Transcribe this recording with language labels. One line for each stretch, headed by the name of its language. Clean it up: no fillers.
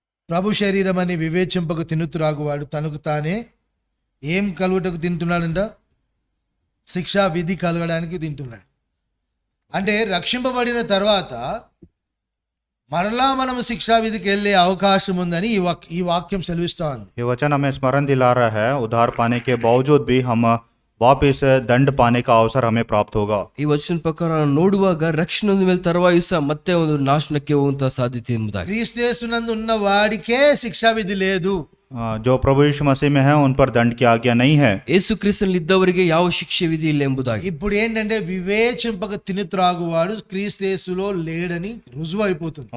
Telugu: ప్రభు శరీరం అని వివేచింపకు తినుతురాగువాడు తనకు తానే ఏం కలుగుటకు తింటున్నాడంట? శిక్షా విధి కలగడానికి తింటున్నాడు. అంటే రక్షింపబడిన తర్వాత మరలా మనం శిక్షా విధికి వెళ్ళే అవకాశం ఉందని ఈ వాక్యం సెలవిస్తా ఉంది.
Hindi: ये वचन हमें स्मरण दिला रहा है, उद्धार पाने के बावजूद भी हम वापिस दंड पाने का अवसर हमें प्राप्त होगा.
Kannada: ಈ ವಚನ ಪ್ರಕಾರ ನೋಡುವಾಗ ರಕ್ಷಣೆ ಹೊಂದಿದ ಮೇಲೆ ತರುವಾಯ ಸಹ ಮತ್ತೆ ಒಂದು ನಾಶನಕ್ಕೆ ಹೋಗುವಂತಹ ಸಾಧ್ಯತೆ ಎಂಬುದಾಗಿ.
Telugu: క్రీస్తునందు ఉన్న వాడికే శిక్షా విధి లేదు.
Hindi: जो प्रभु यीशु मसीह में है उन पर दंड की आज्ञा नहीं है.
Kannada: ಯೇಸು ಕ್ರಿಸ್ತನಲ್ಲಿ ಇದ್ದವರಿಗೆ ಯಾವ ಶಿಕ್ಷೆ ವಿಧಿ ಇಲ್ಲ ಎಂಬುದಾಗಿ.
Telugu: ఇప్పుడు ఏంటంటే వివేచింపక తిని త్రాగువాడు క్రీస్తులో లేడని రుజువు అయిపోతుంది.